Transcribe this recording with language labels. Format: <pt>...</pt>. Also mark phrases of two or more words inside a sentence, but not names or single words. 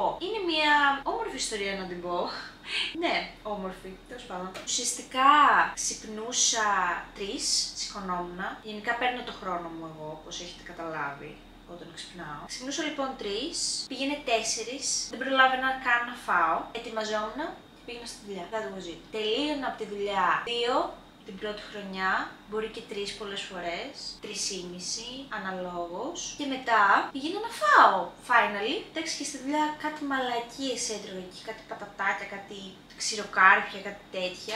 <el>Είναι μια όμορφη ιστορία να την πω. Ναι, όμορφη, τέλος πάντων. Ουσιαστικά ξυπνούσα 3, σηκωνόμουν. Γενικά παίρνω το χρόνο μου εγώ, όπως έχετε καταλάβει, όταν ξυπνάω. Ξυπνούσα λοιπόν 3, πήγαινε 4, δεν προλάβαινα καν να φάω. Ετοιμαζόμουν και πήγαινα στη δουλειά.</el> <en>That was it.</en> <el>Τελείωνα από τη δουλειά 2 την πρώτη χρονιά, μπορεί και 3 πολλές φορές, 3,5 αναλόγως. Και μετά πήγαινα να φάω. Finally, εντάξει, και στη δουλειά κάτι μαλακίες έτρωγα εκεί, κάτι πατατάκια, κάτι ξηροκάρπια, κάτι τέτοια.</el>